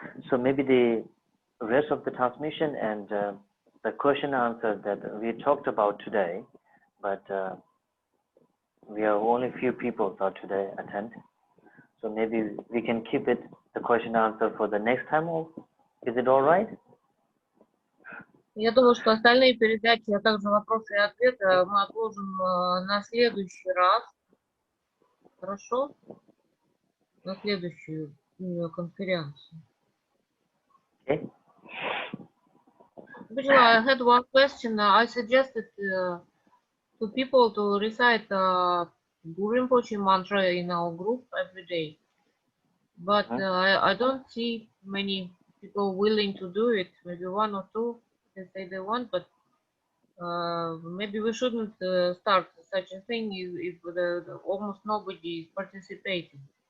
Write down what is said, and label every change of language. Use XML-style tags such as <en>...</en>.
<en>So maybe the rest of the transmission and the question answer that we talked about today, but we are only few people that today attend. So maybe we can keep it the question answer for the next time. Is it all right?</en> <ru>Я думаю, что остальные передачи, а также вопросы и ответы мы отложим на следующий раз. Хорошо? На следующую конференцию.</ru> <en>Okay. I had one question. I suggested to people to recite Guru Rinpoche mantra in our group every day. But I don't see many people willing to do it. Maybe one or two can say they want, but maybe we shouldn't start such a thing if almost nobody is participating.</en>